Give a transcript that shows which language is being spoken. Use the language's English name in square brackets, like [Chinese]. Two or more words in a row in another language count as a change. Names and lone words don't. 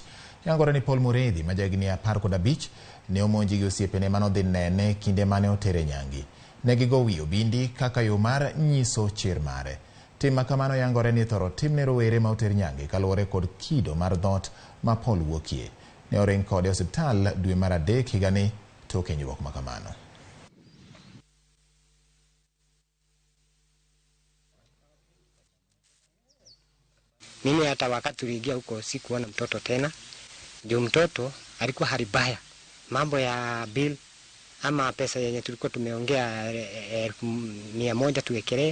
[Luo (Kenya and Tanzania)] Yangore ni Paul Muredhi ma jahigni 15 ne omonji gi osiepene manodhi nene kinde mane otere nyangi. Ne gigo wi obindi kaka yo mar nyiso chir mare. Tim ma kamano yangore ni thoro timne rowere ma oter nyange kaluwore kod kido mar dhot ma Paul wuokie. Ne oring kode osiptal dwe mar adek higani tok hinyruok ma kamano. [Swahili] Mimi hata wakati tuliingia huko sikuona mtoto tena. Ndio mtoto alikuwa hali mbaya. Mambo ya bill ama pesa yenye tulikuwa tumeongea 100 tuwekelee.